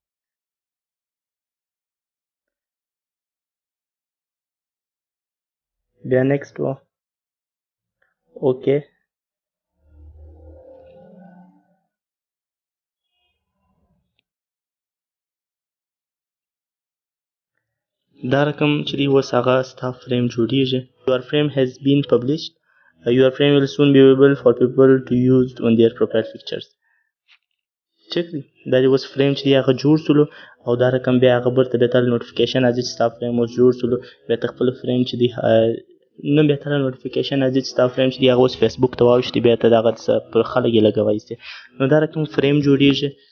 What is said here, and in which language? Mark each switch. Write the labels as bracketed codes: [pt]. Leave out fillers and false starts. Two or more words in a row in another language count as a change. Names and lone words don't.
[ps] بیا نیکسټ وه اوکې. دا رقم چې دی اوس هغه ستا فریم جوړیږي. [en] your frame has been published. your frame will soon be available for people to use on their profile pictures. [ps] ټیک دی دا دی اوس فریم چې دی هغه جوړ سولو او دا رقم بیا هغه برته بیا تاله نوټیفیکیشن راځي چې ستا فریم اوس جوړ سولو. بیا ته خپل فریم چې دی نه بیا تاله نوټیفیکیشن راځي چې ستا فریم چې دی هغه اوس فیسبوک ته واوښتي بیا ته د هغه پر خلک یې لګوی سي. نو دا رقم فریم جوړیږي.